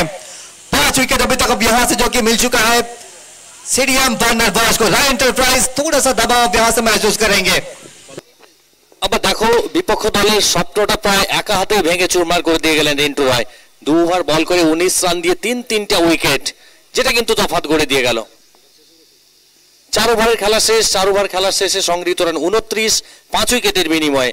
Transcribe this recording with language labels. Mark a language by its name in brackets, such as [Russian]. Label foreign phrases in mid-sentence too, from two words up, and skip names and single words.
[Hindi] 5 विकेट अभी तक अब यहां से जो कि मिल चुका है सीडीएम बर्नर बॉयज को। राय एंटरप्राइज थोड़ा सा दबाव यहां से महसूस करेंगे। अब देखो [Bangla] বিপক্ষ দলের স্বপ্নটা প্রায় একা হাতে ভেঙে চুরমার করে দিয়ে গেলেন রিন্টু রয়। 2 ওভার বল করে 19 রান দিয়ে 3-3টা উইকেট, যেটা কিন্তু তফাত করে দিয়ে গেল। 4 ওভারের খেলা শেষ। 4 ওভার খেলা শেষে সংগৃহীত রান 29, 5 উইকেটের বিনিময়ে।